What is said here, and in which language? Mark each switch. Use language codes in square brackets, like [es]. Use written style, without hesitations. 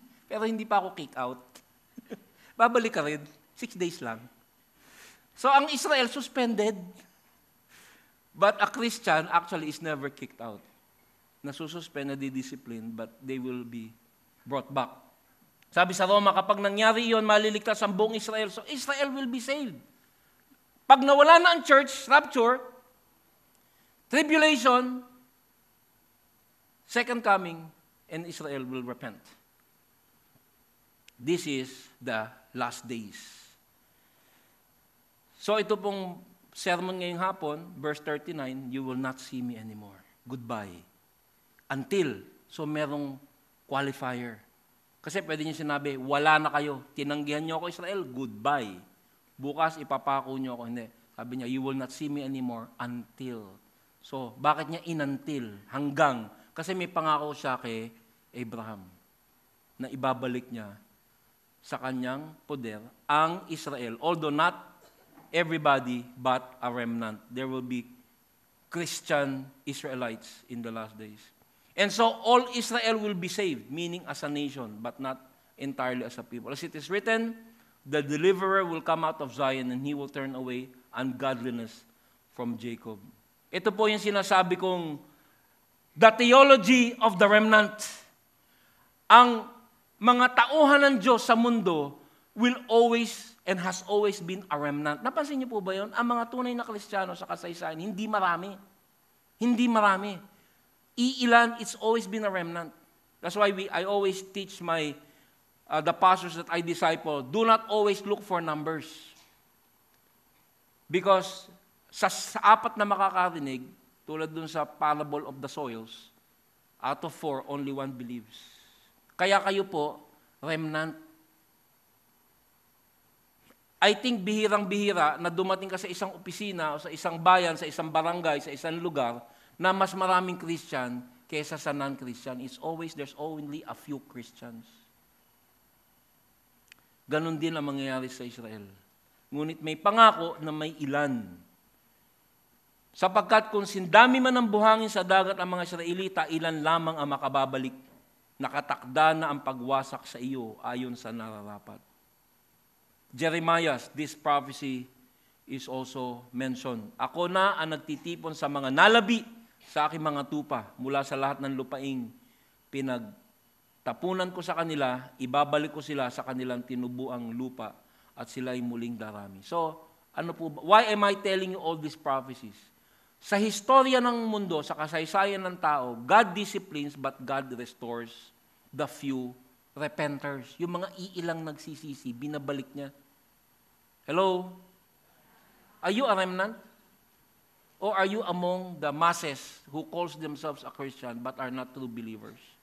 [tl] Pero hindi pa ako kick out. Babalik ka rin. 6 days lang. So ang Israel suspended. [en] But a Christian actually is never kicked out. [tl] Nasususpend, nadidiscipline, [en] but they will be brought back. [tl] Sabi sa Roma, kapag nangyari yon, maliligtas ang buong Israel. [en] So Israel will be saved. [tl] Pag nawala na ang [en] church, rapture, tribulation, second coming, and Israel will repent. This is the last days. [tl] So ito pong sermon ngayong hapon, verse 39, [en] you will not see me anymore. Goodbye. [tl] Until, so merong qualifier. Kasi pwede niyo sinabi, wala na kayo. Tinanggihan niyo ako Israel, goodbye. Bukas ipapako niyo ako. Hindi. Sabi niya, [en] you will not see me anymore until. [tl] So, bakit niya inuntil? Hanggang. Kasi may pangako siya kay Abraham na ibabalik niya sa kanyang poder ang Israel. [en] Although not everybody, but a remnant. There will be Christian Israelites in the last days. And so, all Israel will be saved, meaning as a nation, but not entirely as a people. As it is written, The deliverer will come out of Zion and he will turn away ungodliness from Jacob. [tl] Ito po yung sinasabi kong [en] the theology of the remnant. [tl] Ang mga tauhan ng Diyos sa mundo [en] will always and has always been a remnant. [tl] Napansin niyo po ba yun? Ang mga tunay na Kristiyano sa kasaysayan, hindi marami. Hindi marami. [en] Iilan, it's always been a remnant. That's why I always teach the pastors that I disciple, do not always look for numbers. Because [tl] sa apat na makakarinig, tulad dun sa [en] parable of the soils, out of 4, only 1 believes. [tl] Kaya kayo po, remnant. [en] I think [tl] bihirang-bihira na dumating ka sa isang opisina o sa isang bayan, sa isang barangay, sa isang lugar na mas maraming Christian kaysa sa non-Christian. [en] There's only a few Christians. [tl] Ganon din ang mangyayari sa Israel. Ngunit may pangako na may ilan. Sapagkat kung sindami man ang buhangin sa dagat ang mga Israelita, ilan lamang ang makababalik. Nakatakda na ang pagwasak sa iyo ayon sa nararapat. [en] Jeremiah, this prophecy is also mentioned. [tl] Ako na ang nagtitipon sa mga nalabi sa aking mga tupa mula sa lahat ng lupaing pinagtapunan ko sa kanila, ibabalik ko sila sa kanilang tinubuang lupa at sila ay muling darami. So, ano po ba? [en] Why am I telling you all these prophecies? [tl] Sa historya ng mundo, sa kasaysayan ng tao, [en] God disciplines but God restores the few repenters. [tl] Yung mga iilang nagsisisi, binabalik niya. [en] Hello? Are you a remnant? Or are you among the masses who calls themselves a Christian but are not true believers?